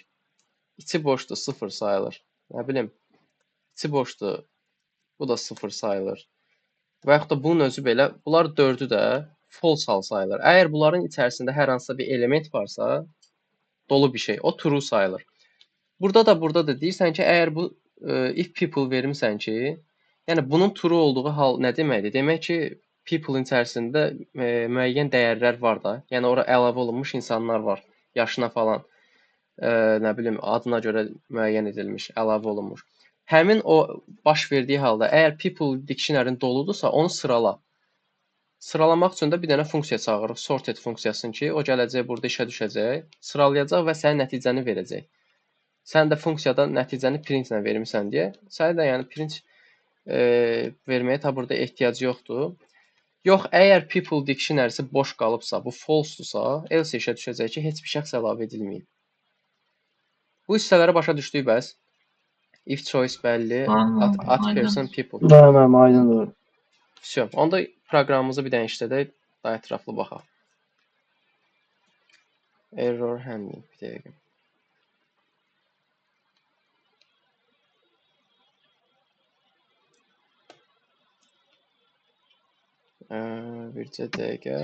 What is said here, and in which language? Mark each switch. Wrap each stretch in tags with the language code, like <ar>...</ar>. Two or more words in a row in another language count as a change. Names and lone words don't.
<az>İçi boşdur, sıfır sayılır. Nə bilim, içi boşdur, bu da sıfır sayılır. və yaxud da bunun özü belə, bunlar 4-ü də false hal sayılır. Əgər bunların içərisində hər hansısa bir element varsa, dolu bir şey, o true sayılır. Burada da deyirsən ki, əgər bu</az> <en>if people</en> <az>vermisən ki, yəni bunun true olduğu hal nə deməkdir? Demək ki, people-in içərisində müəyyən dəyərlər var da. Yəni ora əlavə olunmuş insanlar var, yaşına falan, nə bilim, adına görə müəyyən edilmiş, əlavə olunmuş. Həmin o baş verdiyi halda əgər</az> <en>people dictionary-</en> <az>nin doludursa, onu sırala. Sıralamaq üçün də bir dənə funksiya çağırırıq, sorted funksiyasını ki, o gələcək burada işə düşəcək, sıralayacaq və sənin nəticəni verəcək. Sən də funksiyada nəticəni printlə vermisən deyə, sənə də yəni print verməyə ta burada ehtiyac yoxdur. Yox, əgər</az> <en>people dictionary-</en> <az>si boş qalıbsa, bu false-dursa, else işə düşəcək ki, heç bir şəxs əlavə edilməyib. Bu hissələri başa düşdük bəs.</az> <en>If choice bəlli, at person people.</en> <az>Tamam, aydındır. Всё. Onda proqramımızı bir dənə işlədək, daha ətraflı baxaq.</az> <en>Error handling</en> <az>bir dəqiqə. Bircə dəqiqə.</az>